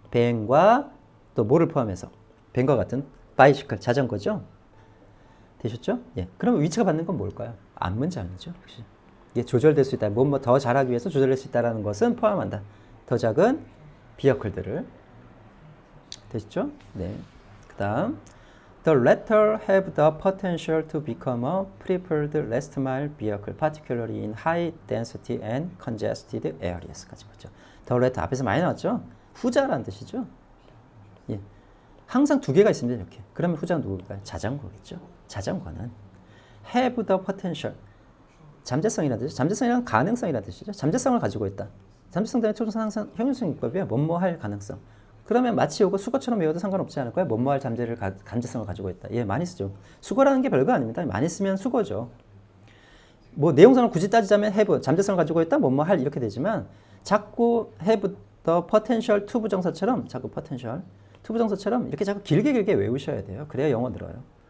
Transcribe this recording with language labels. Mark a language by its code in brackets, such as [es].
[ko] 벤과 또 뭐를 포함해서? 벤과 같은 바이시클, 자전거죠? 되셨죠? 예. 그럼 위치가 받는 건 뭘까요? 앞문장이죠. 혹시. 이게 조절될 수 있다. 뭐 더 잘하기 위해서 조절될 수 있다는 것은 포함한다. 더 작은 비어클들을. 되시죠? 네. 그 다음 [en] The latter have the potential to become a preferred last mile vehicle, particularly in high density and congested areas [ko] 까지 보죠. [en] The latter [ko] 앞에서 많이 나왔죠? 후자라는 뜻이죠. 예. 항상 두 개가 있습니다. 이렇게. 그러면 후자는 누굴까요? 자전거겠죠. [en] 자전거는 have the potential. [ko] 잠재성이라는 뜻이죠. 잠재성이란 가능성이라는 뜻이죠. 잠재성을 가지고 있다. 잠재성 때문에 초정사 항상 형용성 문법이에요. 뭐뭐 할 가능성. 그러면 마치 이거 수거처럼 외워도 상관없지 않을까요? 뭐뭐 할 잠재성을 가지고 있다. 예, 많이 쓰죠. 수거라는 게 별거 아닙니다. 많이 쓰면 수거죠. 뭐 내용상을 굳이 따지자면 have, 잠재성을 가지고 있다, 뭐뭐 할 이렇게 되지만 자꾸 [en] have the potential to [ko] 부정사처럼 자꾸 potential to 부정사처럼 이렇게 자꾸 길게 외우셔야 돼요. 그래야 영어 늘어요.